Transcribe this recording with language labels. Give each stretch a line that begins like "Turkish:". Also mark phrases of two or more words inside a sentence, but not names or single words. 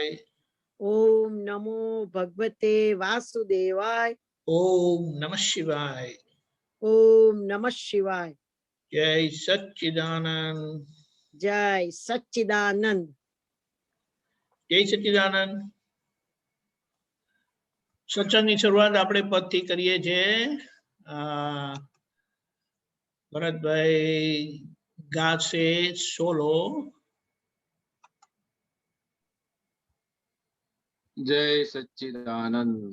Sanskrit: ओम नमो भगवते वासुदेवाय ओम नमः शिवाय ओम नमः शिवाय। जय सच्चिदानंद जय सच्चिदानंद। जय सच्चिदानंद।
Gujarati: સત્સંગની શરૂઆત આપણે પદથી કરીએ છીએ. ભરતભાઈ ગાશે સોલો.
Sanskrit: जय सच्चिदानंद।